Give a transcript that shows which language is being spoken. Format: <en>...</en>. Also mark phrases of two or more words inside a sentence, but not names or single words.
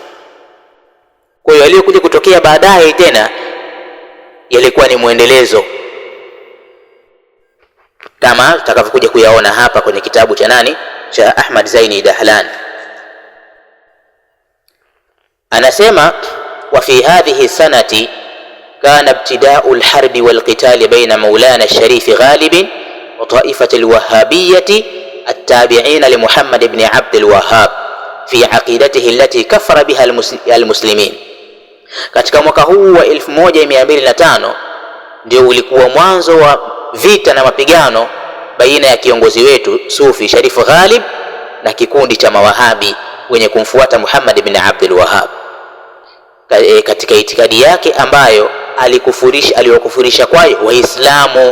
<sw>Kwa hiyo aliyokuja kutokea baadaye tena yalikuwa ni muendelezo, kama tutakavyokuja kuyaona hapa kwenye kitabu cha nani, cha Ahmad Zaini Dahlan.</sw> <ar>Anasema وفي هذه السنة كان ابتداء الحرب والقتال بين مولانا الشريف غالب وطائفة الوهابية التابعين لمحمد بن عبد الوهاب في عقيدته التي كفر بها المسلمين.</ar> <sw>Katika mwaka huu wa 1205 ndio ulikuwa mwanzo wa vita na mapigano baina ya kiongozi wetu Sufi Sharif Ghalib na kikundi cha mawahabi wenye kumfuata Muhammad ibn Abdul Wahhab katika itikadi yake ambayo aliwakufurisha kwayo Waislamu.</sw>